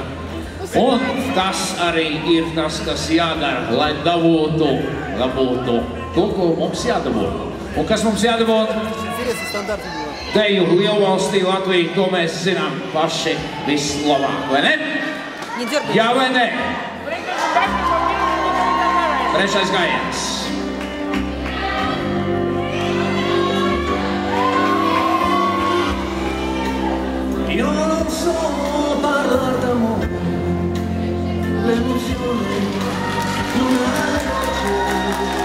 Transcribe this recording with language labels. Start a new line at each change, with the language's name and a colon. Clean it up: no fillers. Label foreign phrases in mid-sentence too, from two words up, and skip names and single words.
Latvian: Un tas arī ir tas, kas jādara, lai dabūtu to, ko mums jādabūtu. Un kas mums jādabūtu? Teju lielvalstī Latviju, to mēs zinām paši vislabāk, vai ne? Jā vai ne? Trešais gājiens.
Italian: Io non so parlare d'amore, l'emozione non ha ragione.